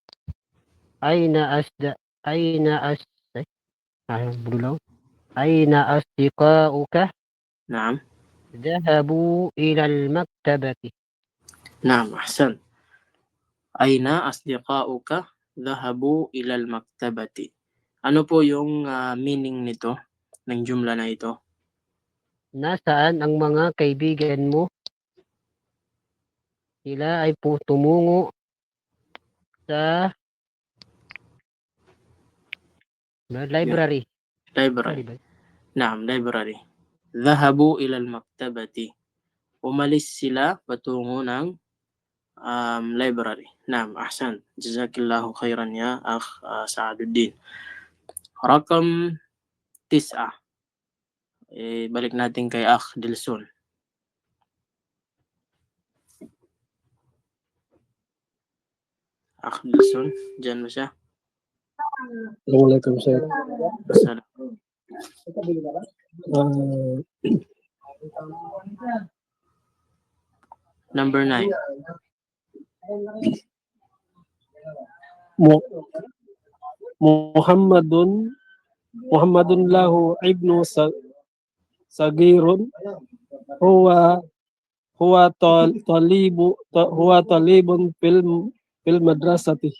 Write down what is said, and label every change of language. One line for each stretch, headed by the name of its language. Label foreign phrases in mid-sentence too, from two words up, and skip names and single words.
Arabic: أين أصدقاؤك؟ نعم. ذهبوا إلى المكتبة. نعم أحسن. أين أصدقاؤك ذهبوا إلى المكتبة.
Filipino: Ano po yung meaning nito, ng jumla na ito? Nasaan ang mga kaibigan mo? Sila ay tumungo sa library. Library.
Arabic: Naam, library. ذهبوا إلى المكتبة.
Filipino: Umalis sila patungo ng library.
Arabic: نعم، أحسن. جزاك الله خيرا يا أخ سعد الدين. Rakam 9.
Filipino: Balik natin kay akh Dilson. Akh Dilson, dyan mo siya.
Arabic: السلام عليكم شيخ. Salam.
English: Number 9.
Arabic: محمد له ابن صغير هو طالب في المدرسة.